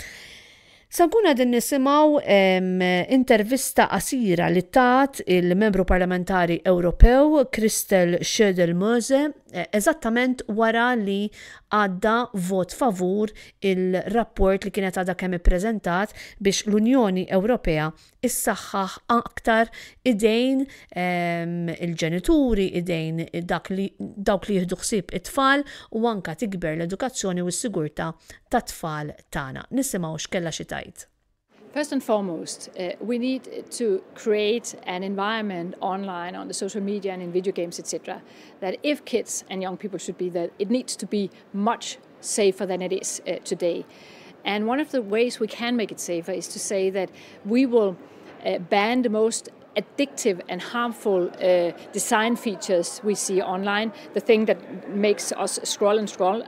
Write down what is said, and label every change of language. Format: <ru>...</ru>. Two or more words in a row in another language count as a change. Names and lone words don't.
<mt>Sankun għadin nisimaw intervista qasira li tat il-membru parlamentari Ewropew Christel Schödel-Möse eżattament wara li għadda vot favur il-rapport li kienet għadha kemm ippreżentat biex l-Unjoni Ewropea issaħħaħ aktar idejn il-ġenituri, idejn dawk li jieħdu ħsieb it-tfal u anke tikber l-edukazzjoni u s-sigurtà tat-tfal tagħna. Nisimgħu x'kellha xi tgħid.</mt> <en>First and foremost, we need to create an environment online on the social media and in video games, etc., that if kids and young people should be there, it needs to be much safer than it is today. And one of the ways we can make it safer is to say that we will ban the most addictive and harmful design features we see online, the thing that makes us scroll and scroll.</en>